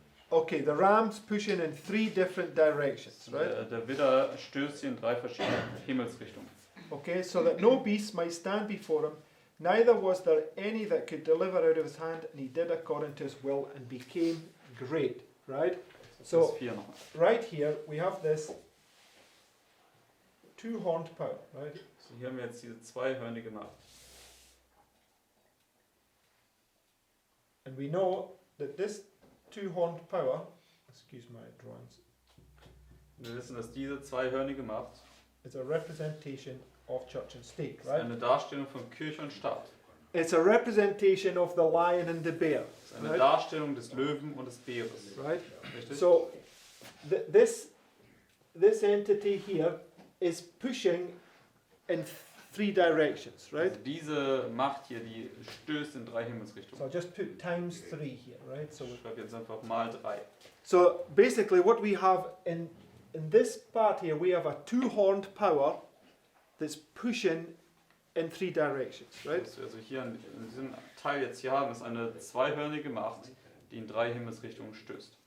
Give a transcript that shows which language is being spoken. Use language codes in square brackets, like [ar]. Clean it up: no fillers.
[en] Okay, the ram's pushing in 3 different directions, right? [de] Der Widder stößt hier in 3 verschiedene Himmelsrichtungen. [en] Okay, so that no beast might stand before him, neither was there any that could deliver out of his hand, and he did according to his will and became great, right? So, [de] Vers 4 nochmal. [en] right here we have this 2-horned power, right? [de] So, hier haben wir jetzt diese zweihörnige Macht. [en] And we know that this two-horned power, excuse my drawings, [de] Wir wissen, dass diese zweihörnige Macht [en] is a representation of church and state, [de] ist [en] right? [de] eine Darstellung von Kirche und Staat. [en] It's a representation of the lion and the bear, [de] Es ist eine [en] right? [de] Darstellung des Löwen und des Bäres. [en] Right? [de] Richtig? [en] So this entity here is pushing in three directions, right? [de] Also diese Macht hier, die stößt in 3 [en] So [de] Himmelsrichtungen. [en] I'll just put times 3 here, right? So [de] Ich schreibe jetzt einfach mal 3. [en] so basically what we have in this part here, we have a two-horned power that's pushing in 3 directions, right? [de] Was wir also hier in diesem Teil jetzt hier haben, ist eine zweihörnige Macht, die in 3 Himmelsrichtungen stößt.